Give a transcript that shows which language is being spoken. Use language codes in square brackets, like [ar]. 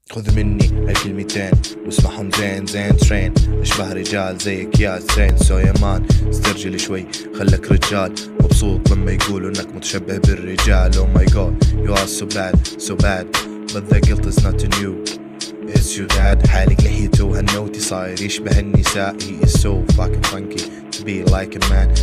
[ar] خذ مني هالكلمتين واسمعهم زين زين ترين. اشبه رجال زيك يا ترين. [en] so يا man [ar] استرجل شوي خلك رجال. مبسوط لما يقولوا انك متشبه بالرجال. [en] Oh my god you are so bad so bad but the guilt is not on you it's you dad. [ar] حالق لحيته وهالنوتي صاير يشبه النساء. [en] he is so fucking funky to be like a man.